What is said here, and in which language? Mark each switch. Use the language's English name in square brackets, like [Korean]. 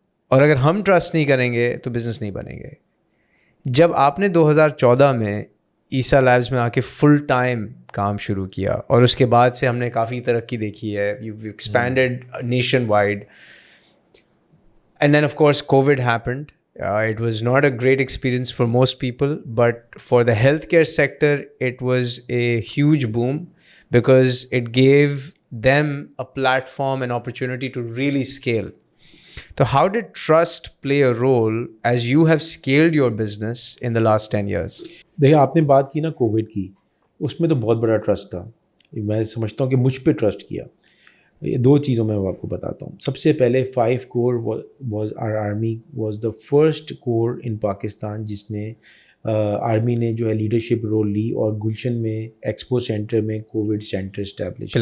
[Urdu] اور اگر ہم ٹرسٹ نہیں کریں گے تو بزنس نہیں بنیں گے. جب آپ نے 2014 میں عیسیٰ لیبز میں آ کے فل ٹائم کام شروع کیا, اور اس کے بعد سے ہم نے کافی ترقی دیکھی ہے, [English] You expanded nationwide, and then of course covid happened. It was not a great experience for most people, but for the healthcare sector, it was a huge boom because it gave them a platform and opportunity to really scale. So how did trust play a role as you have scaled your business in the last 10 years? [Urdu] دیکھیں آپ نے بات کی نا Covid کی, اس میں تو بہت بڑا ٹرسٹ تھا. میں سمجھتا ہوں کہ مجھ پہ ٹرسٹ کیا. یہ 2 چیزوں میں آپ کو بتاتا ہوں. سب سے پہلے 5 [English] corps was R army was the first corps in Pakistan [Urdu] جس نے آرمی نے جو ہے لیڈرشپ رول لی, اور گلشن میں ایکسپو سینٹر میں کووڈ سینٹر اسٹیبلش کیا.